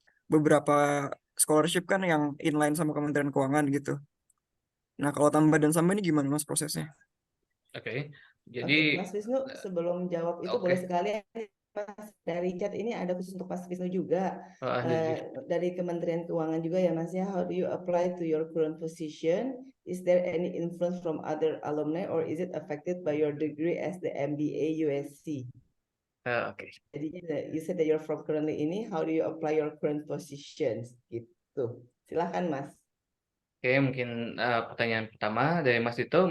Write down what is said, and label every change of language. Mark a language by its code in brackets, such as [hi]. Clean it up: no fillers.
[id] Beberapa scholarship kan yang inline sama Kementerian Keuangan gitu. Nah, kalau tambah dan samba ini gimana prosesnya? Oke. Jadi Mas Wisnu, sebelum jawab itu boleh sekalian Mas, dari chat ini ada khusus untuk Mas Wisnu juga. Ada Dari Kementerian Keuangan juga ya Mas ya. [en] How do you apply to your current position? Is there any influence from other alumni or is it affected by your degree as the MBA USC? Oke. Jadi you said that you're from currently ini. How do you apply your current positions? [id] Gitu. Silahkan Mas. Oke, mungkin pertanyaan pertama dari Mas Dito.